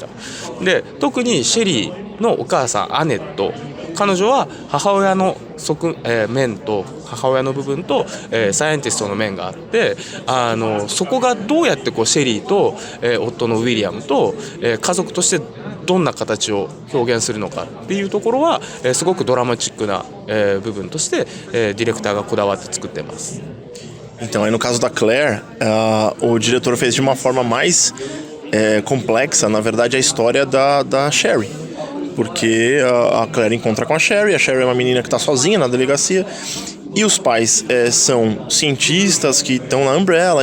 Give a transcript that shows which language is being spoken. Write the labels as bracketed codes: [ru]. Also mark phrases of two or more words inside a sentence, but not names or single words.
[ja] で、特にシェリーのお母さんアネット、彼女は母親の面と母親の部分と、サイエンティストの面があって、そこがどうやってこうシェリーと、夫のウィリアムと、家族としてどんな形を表現するのかっていうところは、すごくドラマチックな、部分として、ディレクターがこだわって作ってます。 [pt] Então, aí no caso da Claire, o diretor fez de uma forma mais complexa, na verdade, a história da Sherry. Porque a Claire encontra com a Sherry é uma menina que está sozinha na delegacia, e os pais são cientistas que estão na Umbrella.